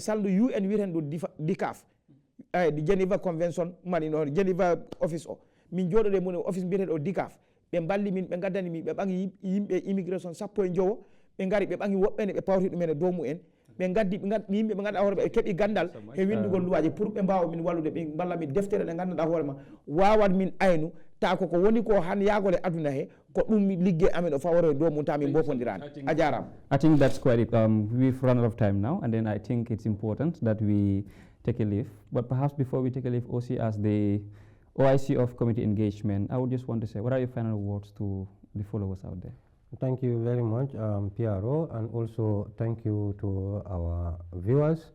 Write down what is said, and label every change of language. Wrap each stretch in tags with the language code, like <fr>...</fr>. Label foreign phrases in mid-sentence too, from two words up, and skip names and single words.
<ff>saldu UN wiyeten ɗum DICAF the Geneva Convention mani noon Geneva office o min jooɗode mun office mbiyeteɗo o DICAF ɓe balli min ɓe gaddani min ɓe ɓangi yimɓe immigration 15 ɓe ngari ɓe ɓangi woɓɓene ɓe pawti ɗumen e dow mumen ɓe gaddi yimɓe ɓe ganduɗa hoorema ɓe keeɓi gandal e windugol luwaji pour ɓe mbawa min wallude ɓe balla min deftere ɗe ganduɗa hoorema wawat min aynu ta koko woni ko han yaagole aduna he ko ɗum ligge amen o fawore dow mum ta min bopodirani a jarama.</ff> <en>I think that's quite it. We've run out of time now, and then I think it's important that we take a leave. But perhaps before we take a leave, OC, as the OIC of community engagement, I would just want to say, what are your final words to the followers out there? Thank you very much, PRO, and also thank you to our viewers.</en>